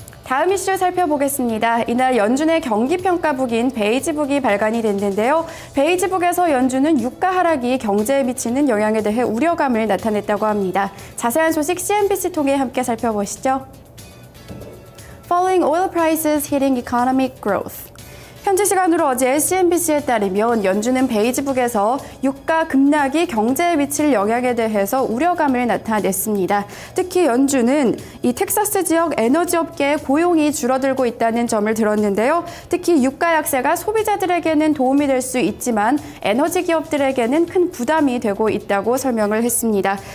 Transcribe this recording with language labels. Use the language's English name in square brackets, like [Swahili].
[Korean] 다음 이슈 살펴보겠습니다. 이날 연준의 경기평가북인 베이지북이 발간이 됐는데요. 베이지북에서 연준은 유가 하락이 경제에 미치는 영향에 대해 우려감을 나타냈다고 합니다. 자세한 소식 CNBC 통해 함께 살펴보시죠. [English] Falling oil prices hitting economic growth. [Korean] 현지 시간으로 어제 CNBC에 따르면 연준은 베이지북에서 유가 급락이 경제에 미칠 영향에 대해서 우려감을 나타냈습니다. 특히 연준은 이 텍사스 지역 에너지 업계의 고용이 줄어들고 있다는 점을 들었는데요. 특히 유가 약세가 소비자들에게는 도움이 될 수 있지만 에너지 기업들에게는 큰 부담이 되고 있다고 설명을 했습니다.